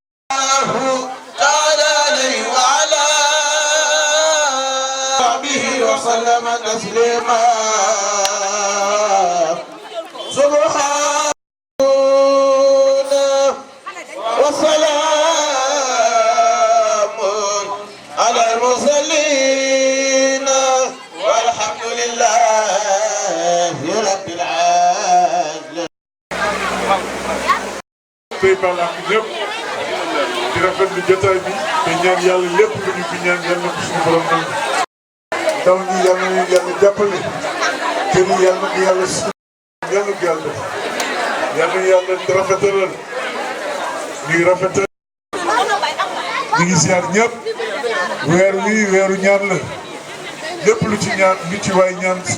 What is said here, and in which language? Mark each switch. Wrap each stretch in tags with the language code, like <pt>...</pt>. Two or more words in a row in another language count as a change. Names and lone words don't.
<ar>تعالى عليه وعلى صحبه وسلم تسليما سبحان وسلام على المرسلين والحمد لله رب العالمين.</ar> <wo>tey balaa ñëpp di rafetlu jotaay bi te ñaan yàlla lépp lu ñu fi ñaan yàlla na ko suñu borom nangu ndaw ñi yàlla na leen yàlla jàppale kër yi yàlla na yàlla si yàlla na yàlla def yàlla na yàlla rafetalal ñuy rafetal ñu ngi ziar ñëpp weer wi weeru ñaan la lépp lu ci ñaan lu ci waay ñaan</wo>